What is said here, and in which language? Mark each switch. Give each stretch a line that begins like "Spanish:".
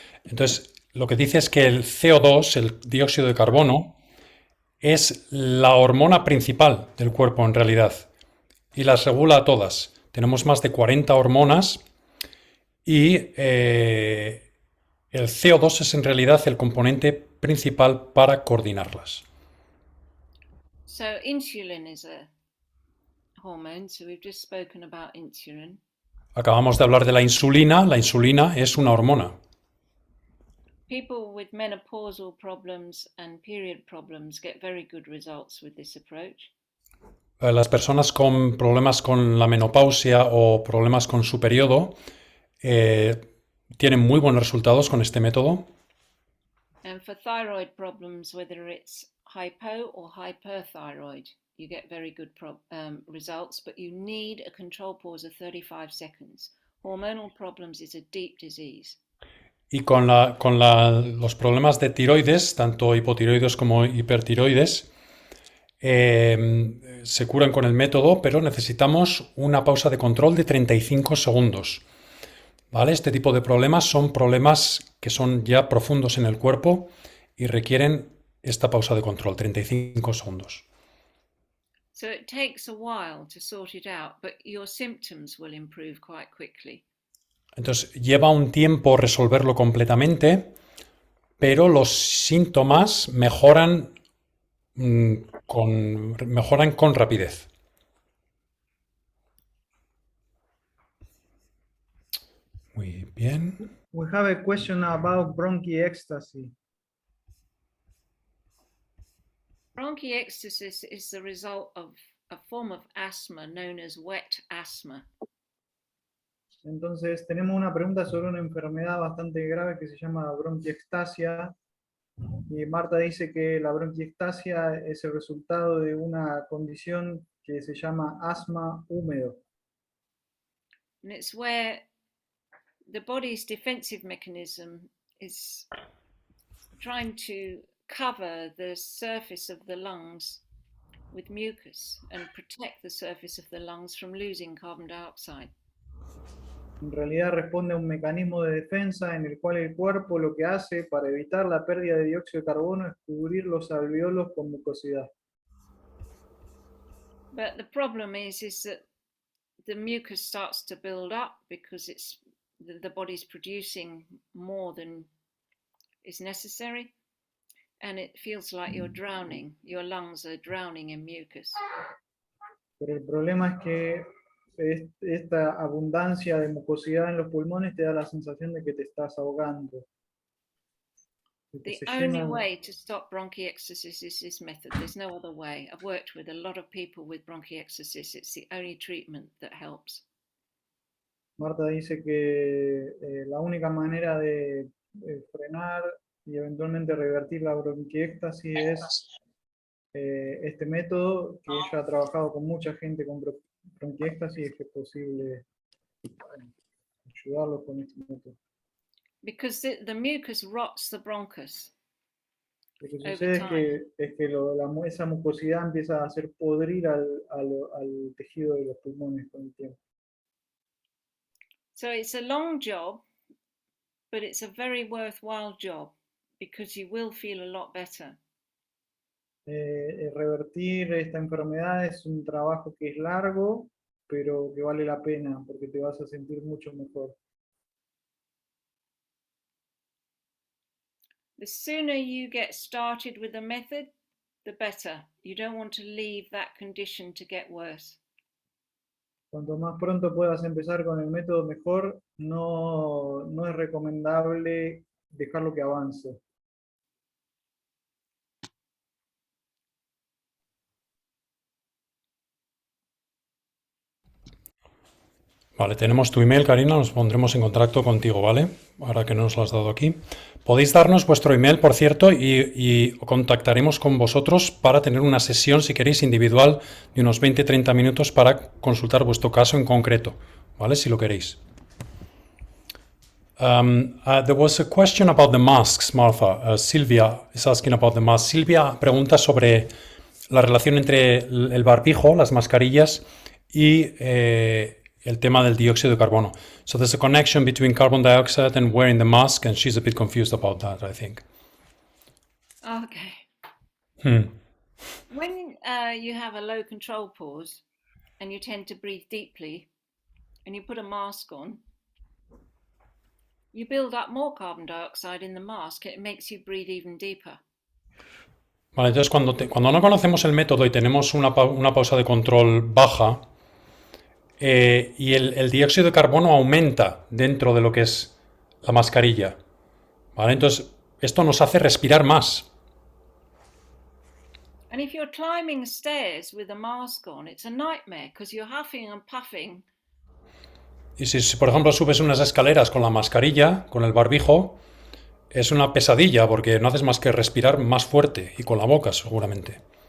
Spanish: Entonces lo que dice es que el CO2, el dióxido de carbono, es la hormona principal del cuerpo en realidad y las regula a todas. Tenemos más de 40 hormonas y el CO2 es en realidad el componente principal para coordinarlas.
English: So insulin is a hormone, so we've just spoken about insulin.
Spanish: Acabamos de hablar de la insulina. La insulina es una hormona.
English: People with menopausal problems and period problems get very good results with this approach.
Spanish: Las personas con problemas con la menopausia o problemas con su periodo tienen muy buenos resultados con este método.
English: And for thyroid problems, whether it's hypo or hyperthyroid, you get very good results, but you need a control pause of 35 seconds. Hormonal problems is a deep disease.
Spanish: Y con los problemas de tiroides, tanto hipotiroides como hipertiroides, se curan con el método, pero necesitamos una pausa de control de 35 segundos. ¿Vale? Este tipo de problemas son problemas que son ya profundos en el cuerpo y requieren esta pausa de control, 35 segundos.
English: So it takes a while to sort it out, but your symptoms will improve quite quickly.
Spanish: Entonces, lleva un tiempo resolverlo completamente, pero los síntomas mejoran con rapidez. Muy bien.
English: We have a question about bronchiectasis. Bronchiectasis is the result of a form of asthma known as wet asthma.
Spanish: Entonces tenemos una pregunta sobre una enfermedad bastante grave que se llama bronquiectasia. Y Marta dice que la bronquiectasia es el resultado de una condición que se llama asma húmedo.
English: And it's where the body's defensive mechanism is trying to cover the surface of the lungs with mucus and protect the surface of the lungs from losing carbon dioxide.
Spanish: En realidad responde a un mecanismo de defensa en el cual el cuerpo lo que hace para evitar la pérdida de dióxido de carbono es cubrir los alvéolos con mucosidad.
English: But the problem is that the mucus starts to build up because it's the body's producing more than is necessary, and it feels like you're drowning. Your lungs are drowning in mucus.
Spanish: Pero el problema es que esta abundancia de mucosidad en los pulmones te da la sensación de que te estás ahogando. De que
English: The
Spanish: se
English: only
Spanish: llenan-
English: way to stop bronchiectasis is this method. There's no other way. I've worked with a lot of people with bronchiectasis. It's the only treatment that helps.
Spanish: Marta dice que la única manera de frenar y eventualmente revertir la bronquiectasis es este método, que ella ha trabajado con mucha gente con bronquiectasis y es que es posible ayudarlos con este método.
English: Because the mucus rots the bronchus.
Spanish: Lo que
English: Over
Spanish: sucede
English: time.
Spanish: es que esa mucosidad empieza a hacer podrir al tejido de los pulmones con el tiempo.
English: So it's a long job, but it's a very worthwhile job because you will feel a lot better.
Spanish: Revertir esta enfermedad es un trabajo que es largo, pero que vale la pena porque te vas a sentir mucho mejor.
English: The sooner you get started with the method, the better. You don't want to leave that condition to get worse.
Spanish: Cuanto más pronto puedas empezar con el método, mejor. No es recomendable dejarlo que avance. Vale, tenemos tu email, Karina, nos pondremos en contacto contigo, ¿vale? Ahora que nos lo has dado aquí. Podéis darnos vuestro email, por cierto, y contactaremos con vosotros para tener una sesión, si queréis, individual de unos 20-30 minutos para consultar vuestro caso en concreto, ¿vale? Si lo queréis.
English: There was a question about the masks, Martha. Silvia is asking about the masks.
Spanish: Silvia pregunta sobre la relación entre el barbijo, las mascarillas, y el tema del dióxido de carbono.
English: So there's a connection between carbon dioxide and wearing the mask, and she's a bit confused about that, I think. Okay. When you have a low control pause and you tend to breathe deeply and you put a mask on, you build up more carbon dioxide in the mask. It makes you breathe even deeper.
Spanish: Vale, entonces cuando no conocemos el método y tenemos una pausa de control baja, y el dióxido de carbono aumenta dentro de lo que es la mascarilla, ¿vale? Entonces esto nos hace respirar más.
English: And if you're climbing stairs with a mask on, it's a nightmare because you're huffing and puffing.
Spanish: Y si, por ejemplo, subes unas escaleras con la mascarilla, con el barbijo, es una pesadilla porque no haces más que respirar más fuerte y con la boca, seguramente.